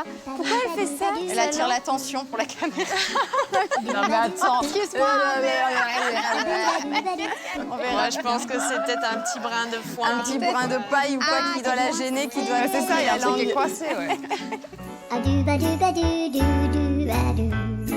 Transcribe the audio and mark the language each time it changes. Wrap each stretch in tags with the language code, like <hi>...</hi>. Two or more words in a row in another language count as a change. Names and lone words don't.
<fr>Pourquoi elle fait ça? Elle attire l'attention pour la caméra. Non mais attends. Excuse-moi. On verra. je pense que c'est peut-être un petit brin de foin. Un petit brin de paille ou quoi qui doit la gêner, qui doit... C'est ça, il y a un truc qui est coincé, ouais. A do ba do ba do do do a do.</fr>